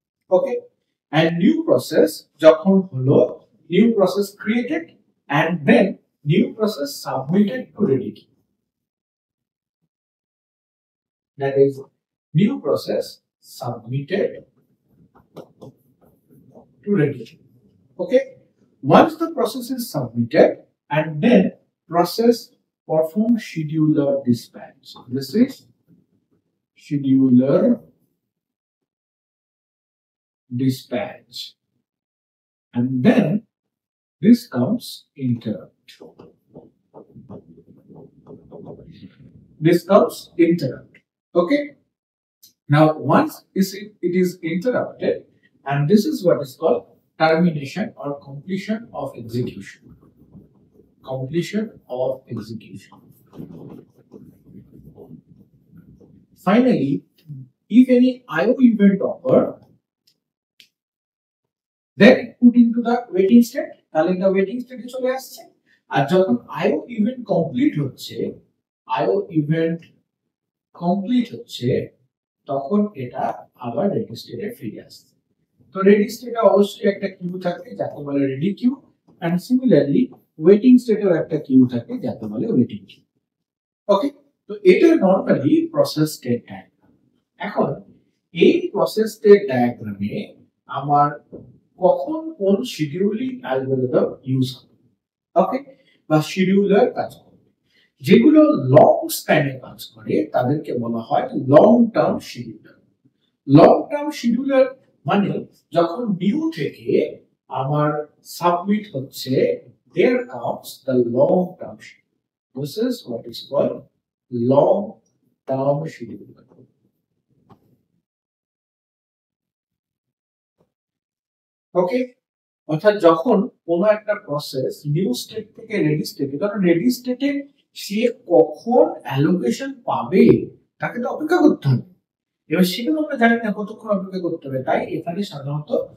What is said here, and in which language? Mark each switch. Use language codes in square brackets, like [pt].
[en] okay, and new process [bn] যখন হলো, [en] new process created and then new process submitted to ready queue, that is new process submitted to ready queue. Okay, once the process is submitted and then process perform scheduler dispatch, this is scheduler dispatch, and then this comes interrupt. This comes interrupt. Okay, now once it is interrupted, and this is what is called termination or completion of execution. Completion of execution. Finally, if any IO event occur, then put into the waiting state, [bn] তাহলে এটা waiting স্টেটে চলে আসছে। আর যখন IO event complete হচ্ছে, IO event complete হচ্ছে, তখন এটা আবার রেডি স্টেটে ফিরে আসছে। তো রেডি স্টেটে অবশ্যই একটা কিউ থাকে যাকে বলে ready Q, and similarly waiting স্টেটেও একটা কিউ থাকে যাকে বলে ওয়েটিং কিউ। ওকে, তো এটা নরমালি প্রসেস স্টেট ডায়াগ্রাম। এখন এই প্রসেস স্টেট ডায়াগ্রামে আমার কখন কোন শিডিউলিং অ্যালগরিদম ইউজ হবে, ওকে, বা শিডিউলার কাজ করবে, যেগুলো লং স্প্যানে কাজ করে তাদেরকে বলা হয় long term scheduler. Long term scheduler মানে যখন নিউ থেকে আমার সাবমিট হচ্ছে, [en] there comes the long term schedule. This is what is called long term scheduler. [bn] ওকে, অর্থাৎ যখন কোন একটা প্রসেস নিউ স্টেট থেকে রেডি স্টেটে, কারণ রেডি স্টেটে সে কখন অ্যালোকেশন পাবে তাকে তো অপেক্ষা করতে হবে। এবার সেটা আমরা জানি না কতক্ষণ অপেক্ষা করতে হবে, তাই এখানে সাধারণত